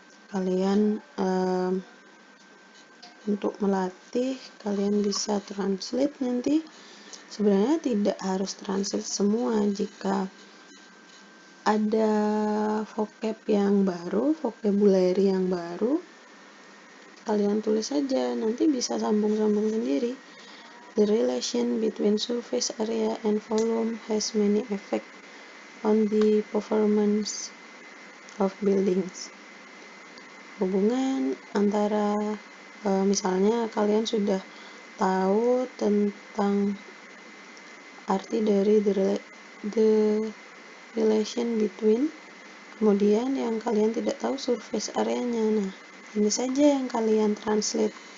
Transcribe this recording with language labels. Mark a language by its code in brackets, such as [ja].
[id] Kalian untuk melatih kalian bisa translate nanti. Sebenarnya tidak harus translate semua. Jika ada vocab yang baru, vocabulary yang baru, kalian tulis saja, nanti bisa sambung-sambung sendiri. [en] The relation between surface area and volume has many effects on the performance of buildings. [id] Hubungan antara misalnya kalian sudah tahu tentang arti dari [en] the relation between, [id] kemudian yang kalian tidak tahu surface area-nya. Nah, ini saja yang kalian translate.